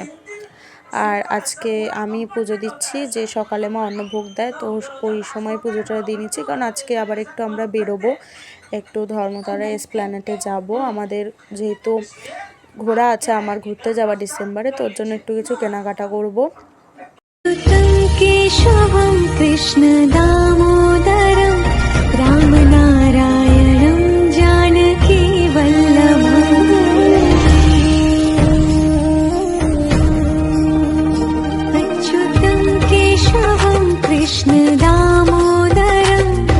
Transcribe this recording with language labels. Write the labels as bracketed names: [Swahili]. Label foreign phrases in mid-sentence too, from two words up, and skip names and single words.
[Bangla] আর আজকে আমি পুজো দিচ্ছি, যে সকালে মা অন্নভোগ দেয়, তো ওই সময় পুজোটা দিয়ে নিচ্ছি। কারণ আজকে আবার একটু আমরা বেরোবো, একটু ধর্মতলা এসপ্ল্যানেটে যাব। আমাদের যেহেতু ঘোরা আছে, আমার ঘুরতে যাওয়া ডিসেম্বরে, তোর জন্য একটু কিছু কেনাকাটা করবো। [Sanskrit] केशवं कृष्ण दामोदरं रामनारायणं जानकी वल्लभम् अच्युतं केशवं कृष्ण दामोदरं